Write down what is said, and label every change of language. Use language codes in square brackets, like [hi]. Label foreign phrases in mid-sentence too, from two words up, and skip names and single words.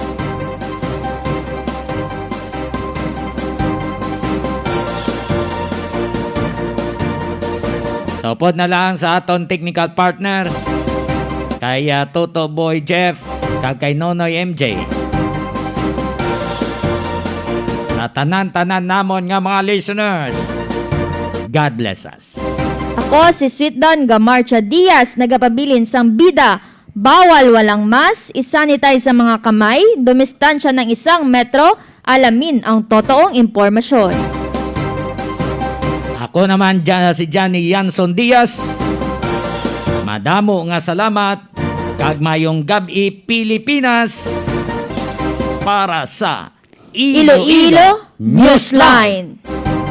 [hil] So, pod na lang sa aton [en] technical partner, [hil] kay Toto Boy Jeff, kag kay Nonoy MJ. Sa tanan-tanan namon nga mga listeners, [en] God bless us. [hil] Ako si Sweet Don Gamarcha Diaz, nagapabilin sang bida. [tl] Bawal walang mas, isanitize sa mga kamay, dumistansya ng 1 metro, alamin ang totoong impormasyon. Ako naman si Johnny Yanson Diaz. [hil] Madamo nga salamat. Kag mayong gabi Pilipinas para sa Iloilo Newsline.